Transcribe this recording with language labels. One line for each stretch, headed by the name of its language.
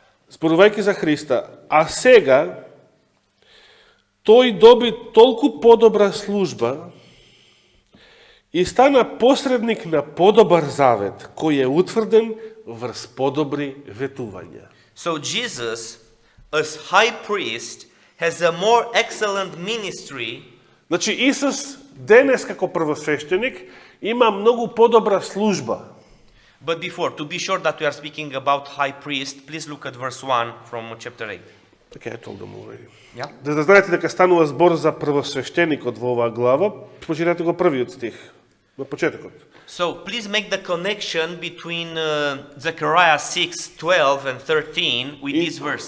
Macedonian: Зборувајќи за Христа, а сега тој доби толку подобра служба и стана посредник на подобар завет, кој е утврден врз подобри ветувања.
English: So Jesus, as high priest, has a more excellent ministry
Macedonian: Значи, Исус денес како првосвештеник има многу подобра служба.
English: But before, to be sure that we are speaking about high priest, please look at verse 1 from chapter 8. Okay, I told them already. Yeah?
Macedonian: Да знаете дека станува збор за првосвештеникот во оваа глава, прочитате го првиот стих, на почетокот.
English: So please make the connection between Zechariah 6:12 and 13 with this verse.